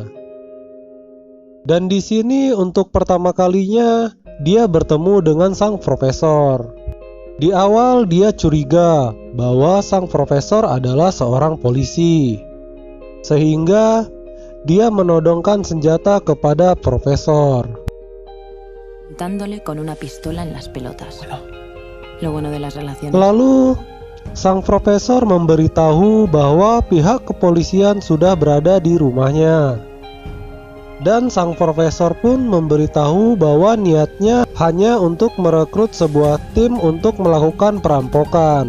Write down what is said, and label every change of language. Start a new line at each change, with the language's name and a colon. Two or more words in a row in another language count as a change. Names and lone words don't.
Indonesian: Dan di sini untuk pertama kalinya dia bertemu dengan sang profesor. Di awal dia curiga bahwa sang profesor adalah seorang polisi, sehingga dia menodongkan senjata kepada profesor.
Spanish: Dándole con una pistola en las pelotas. Lo bueno de las relaciones.
Indonesian: Lalu sang profesor memberitahu bahwa pihak kepolisian sudah berada di rumahnya. Dan sang profesor pun memberitahu bahwa niatnya hanya untuk merekrut sebuah tim untuk melakukan perampokan.